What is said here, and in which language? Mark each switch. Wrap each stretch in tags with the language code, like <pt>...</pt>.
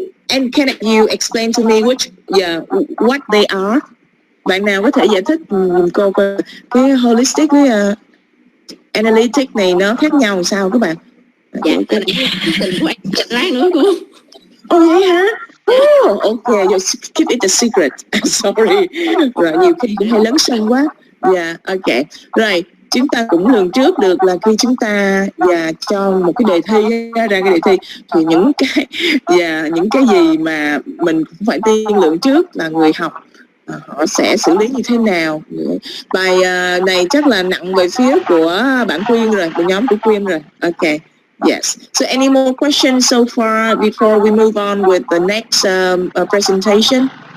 <en>And can you explain to me what they are?</en> <vi>Bạn nào có thể giải thích cô cái holistic với analytic này nó khác nhau sao các bạn? Dạ, cái này tình của em chặt lát nữa cô. Oh, vậy hả?</vi> <en>Oh, okay, you keep it a secret. Sorry.</en> <vi>Rồi, nhiều khi cũng hay lấn sân quá.</vi> <en>Yeah, okay.</en> <vi>Rồi, chúng ta cũng lường trước được là khi chúng ta cho một cái đề thi ra cái đề thi thì những cái gì mà mình cũng phải tiên lượng trước là người học họ sẽ xử lý như thế nào. Bài này chắc là nặng về phía của bạn Quyên rồi, của nhóm của Quyên rồi.</vi> <en>Okay. Yes. So any more questions so far before we move on with the next presentation?</en>